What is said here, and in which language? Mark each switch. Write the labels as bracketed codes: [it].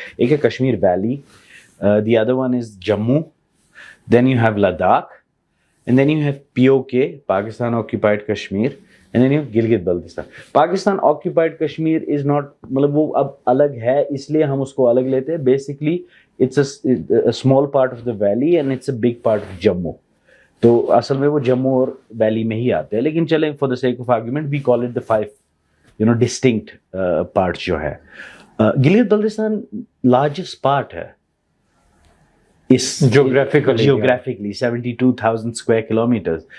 [ur] ایک ہے [en] Kashmir valley, the other one is Jammu, then you have Ladakh, and then you have POK, Pakistan occupied Kashmir, and then you have Gilgit Baltistan. Pakistan occupied Kashmir is not, [ur] مطلب وہ اب الگ ہے اس لیے ہم اس کو الگ لیتے ہیں. [en] Basically it's a small part of the valley and it's a big part of Jammu. [ur] تو اصل میں وہ جموں اور ویلی میں ہی آتے ہیں, لیکن چلیں [en] for the sake of argument we call it the 5 distinct parts [ur] جو ہے. گلگت بلتستان لارجسٹ پارٹ ہے اس جیوگرافکلی 72,000 اسکوائر کلومیٹرز.